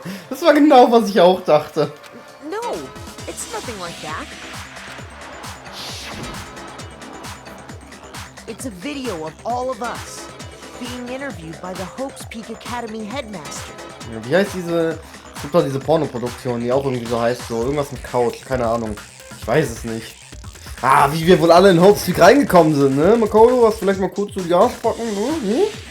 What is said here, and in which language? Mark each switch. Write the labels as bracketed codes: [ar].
[de] Das war genau, was ich auch dachte. [en] No, it's nothing like that. It's a video of all of us being interviewed by the Leuten Peak Academy headmaster. [de] Ja, wie heißt diese... Es gibt doch diese Pornoproduktion, die auch irgendwie so heißt, so irgendwas mit Couch, keine Ahnung. Ich weiß es nicht. Ah, wie wir wohl alle in Leuten Peak reingekommen sind, ne? Makoto, was vielleicht mal kurz so die Arschbacken, ne?